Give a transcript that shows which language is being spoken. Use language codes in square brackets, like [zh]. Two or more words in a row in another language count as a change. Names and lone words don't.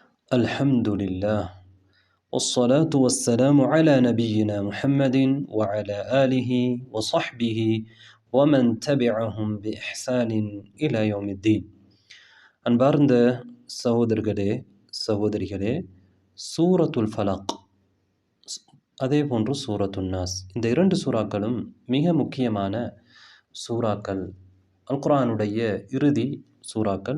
[ar] الحمد لله والصلاة والسلام على نبينا محمد وعلى آله وصحبه ومن تبعهم بإحسان إلى يوم الدين. [ta] அன்பார்ந்த சகோதரர்களே சகோதரிகளே, சூரத்துல் ஃபலக் அதே போன்று சூரத்துன் நாஸ், இந்த இரண்டு சூறாக்களும் மிக முக்கியமான சூறாக்கள், அல் குர்ஆனுடைய இறுதி சூறாக்கள்.